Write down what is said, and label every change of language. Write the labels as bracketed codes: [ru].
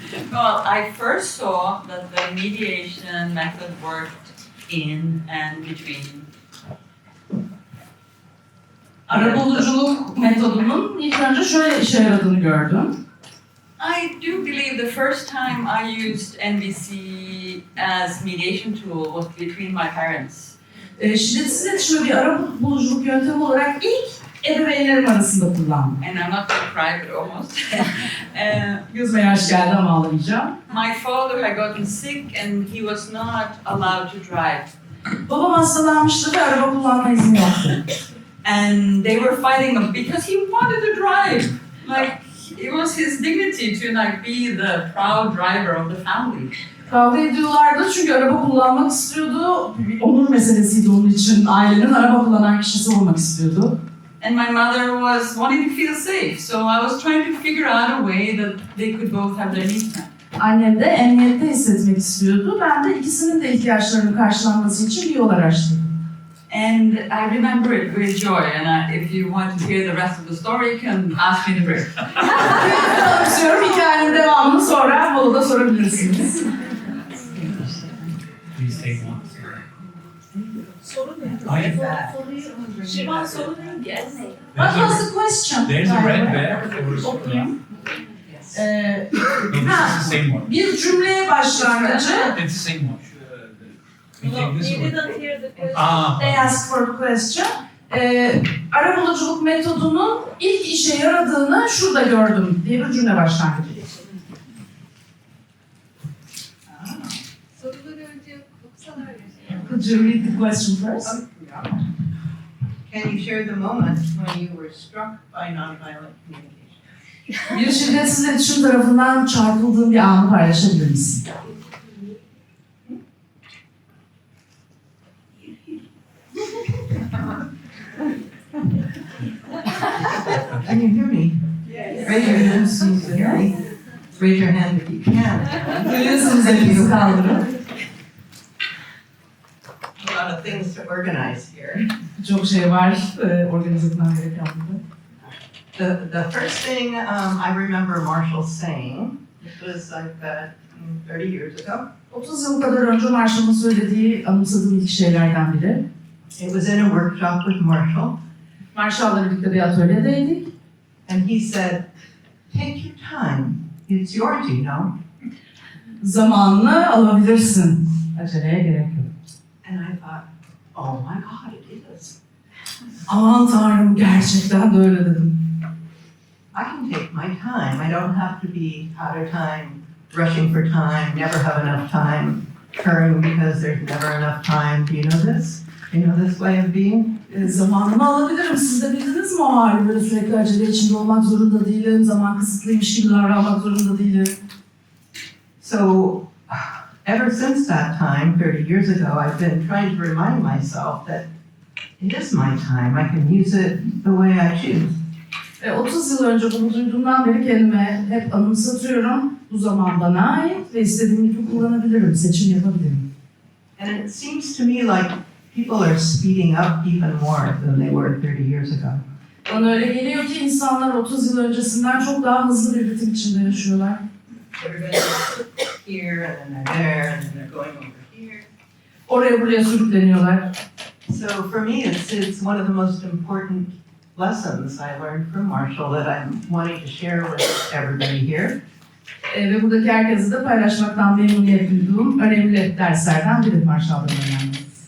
[en] Well, I first saw that the mediation method worked in and between. [tr] Arabuluculuk metodunun ilk önce şöyle işe yaradığını gördüm. [en] I do believe the first time I used NVC as mediation tool was between my parents. [tr] Şiddetsiz iletişimi bir arabuluculuk yöntemi olarak ilk ebeveynlerim arasında kullandım. [en] And I'm not going to cry, but almost. [tr] Gözüme yaş geldi ama ağlamayacağım. [en] My father had gotten sick and he was not allowed to drive. [tr] Babam hastalanmıştı ve araba kullanma izni yoktu. [en] And they were fighting because he wanted to drive. Like, it was his dignity to like be the proud driver of the family. [tr] Kavga ediyorlardı çünkü araba kullanmak istiyordu. Bir onur meselesiydi onun için. Ailenin araba kullanan kişisi olmak istiyordu. [en] And my mother was wanting to feel safe, so I was trying to figure out a way that they could both have their needs met. [tr] Annem de emniyette hissetmek istiyordu. Ben de ikisinin de ihtiyaçlarının karşılanması için bir yol araştırdım. [en] And I remember it with joy, and if you want to hear the rest of the story, you can ask me in the break. [tr] Anlatıyorum, hikayenin devamını sonra molada sorabilirsiniz. [en] Please take one. [tr] Sorun ne? Hayır. Şirvan sorun ne? [en] What was the question? There's a red bag for [tr] Okuyayım. [en] No, this is the same one. [tr] Bir cümleye başlangıcı. [en] It's the same one. We take this You one. didn't hear the question. They asked for a question. [tr] Arabuluculuk metodunun ilk işe yaradığını şurada gördüm diye bir cümle başlangıcı. Soruları önce okusalar ya. [en] Could you read the question first? Can you share the moment when you were struck by nonviolent communication? [tr] Bir şiddetsiz iletişim tarafından çarpıldığın bir anı paylaşabilir misin? [en] Can you hear me? Raise your hand if you can hear me. Raise your hand if you can. [tr] Duyuyorsunuz elinizi kaldırın. [en] A lot of things to organize here. [tr] Çok şey var organize etmem gereken burada. [en] The first thing I remember Marshall saying, this was like 30 years ago. [tr] 30 yıl kadar önce Marshall'ın söylediği, anımsadığım ilk şeylerden biri. [en] It was in a workshop with Marshall. [tr] Marshall'la birlikte bir atölyedeydik. [en] And he said, take your time. It's yours, you know. [tr] Zamanını alabilirsin. Aceleye gerek yok. [en] And I thought, oh my God, it is. [tr] Aman Tanrım, gerçekten de öyle dedim. [en] I can take my time. I don't have to be out of time, rushing for time, never have enough time, hurrying because there's never enough time. Do you know this? Do you know this way of being? [tr] Zamanımı alabilirim. Siz de bildiniz mi o hali? Böyle sürekli acele içinde olmak zorunda değilim. Zaman kısıtlıymış gibi davranmak zorunda değilim. [en] So, ever since that time, 30 years ago, I've been trying to remind myself that it is my time. I can use it the way I choose. [tr] 30 yıl önce bunu duyduğumdan beri kendime hep anımsatıyorum. Bu zaman bana ait ve istediğim gibi kullanabilirim, seçim yapabilirim. [en] And it seems to me like people are speeding up even more than they were 30 years ago. [tr] Bana öyle geliyor ki insanlar 30 yıl öncesinden çok daha hızlı bir ritim içinde yaşıyorlar. [en] Everybody's here and then they're there and then they're going over here. [tr] Oraya buraya sürükleniyorlar. [en] So for me, it's one of the most important lessons I learned from Marshall that I'm wanting to share with everybody here. [tr] Ve buradaki herkese de paylaşmaktan memnuniyet duyduğum önemli derslerden biri Marshall'dan önemli.